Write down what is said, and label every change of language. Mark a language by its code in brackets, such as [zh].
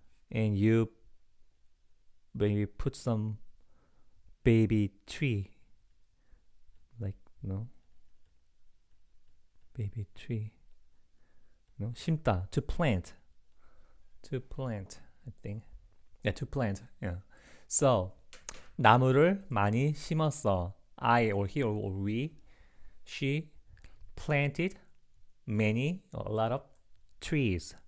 [en] And you maybe put some baby tree. No. Baby tree. No. 심다. To plant. To plant, I think. Yeah, to plant. Yeah. [ko] So, 나무를 많이 심었어. [en] I or he or we, she planted a lot of trees.